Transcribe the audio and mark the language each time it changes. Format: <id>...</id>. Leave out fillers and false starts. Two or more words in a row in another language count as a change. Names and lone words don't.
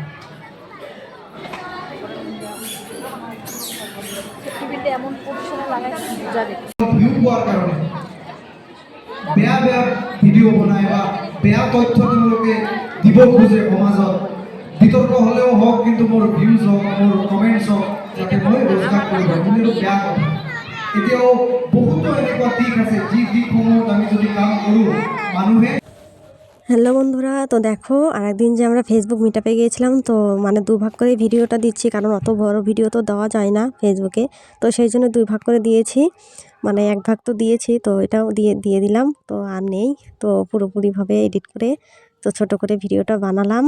<as>বেয়া বেয়া ভিডিঅ' বনায় বা বেয়া তথ্য তেওঁলোকে দিব খোজে সমাজত, বিতৰ্ক হ'লেও হওক, কিন্তু মোৰ ভিউজ হওক, মোৰ কমেণ্টছ হওক, যাতে মই ৰোজগাৰ কৰিব কিন্তু বেয়া কথা। এতিয়াও বহুতো এনেকুৱা দিশ আছে যি দিশসমূহত আমি যদি কাম কৰোঁ মানুহে।</as> <bn>হ্যালো বন্ধুরা, তো দেখো আরেকদিন যে আমরা ফেসবুক মিটআপে গিয়েছিলাম, তো মানে দুভাগ করে ভিডিওটা দিচ্ছি, কারণ অত বড় ভিডিও তো দেওয়া যায় না ফেসবুকে, তো সেই জন্য দুই ভাগ করে দিয়েছি। মানে এক ভাগ তো দিয়েছি, তো এটাও দিয়ে দিলাম, তো আর নেই, তো পুরোপুরিভাবে এডিট করে তো ছোট করে ভিডিওটা বানালাম।</bn>